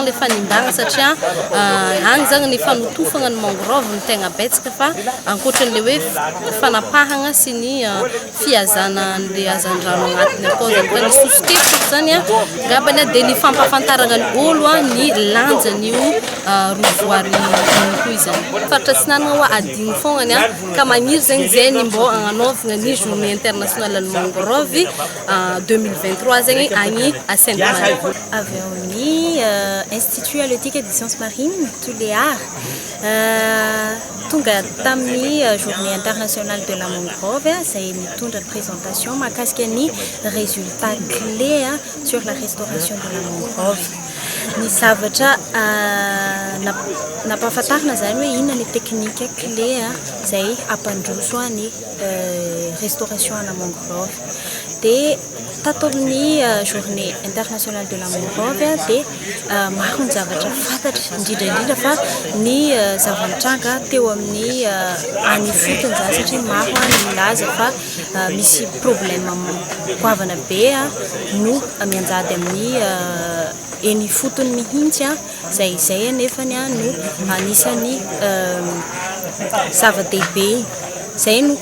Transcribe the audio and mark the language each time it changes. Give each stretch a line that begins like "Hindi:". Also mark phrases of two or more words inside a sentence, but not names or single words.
Malagasy: le fanimbagna satria agny zany ny fanotofagna ny mangrove ny tegna betsaka fa ankoatran'le hoe fanapahagna sy ny fiazana an'le hazandrano agnatiny akao zany fa ny sosikefiko zany ngambany dia ny fampafantaragna ny olo ny lanjan'io rovoary koa izany faritra atsinanana hoa adigny fognany ka magniry zany zay ny mbô agnanovagna ny
French: journée internationale
Malagasy: ny mangrove 2023 zany agny à Sainte-Marie. Avy amin'ny
French: Institut halieutique et des sciences marines tous les arts
Malagasy: tonga tamin'ny
French: journée internationale de la mangrove
Malagasy: zay mitondra présentation mahakasika ny
French: résultats clés sur la restauration de la mangrove
Malagasy: ny zavatra nampahafantarina zany hoe inona ny
French: technique clé
Malagasy: zay ampandroso ny restauration ana mangrove dia tato amin'ny
French: journée internationale de la mangrove
Malagasy: dia maro ny zavatra fantatra indrindraindrindra fa ny zava-mitranga teo amin'ny any fotony zany satria maro ny milaza fa misy problème goavana be no mianjady amin'ny eny fotony mihitsy zay anefany no anisany zava-dehibe zay no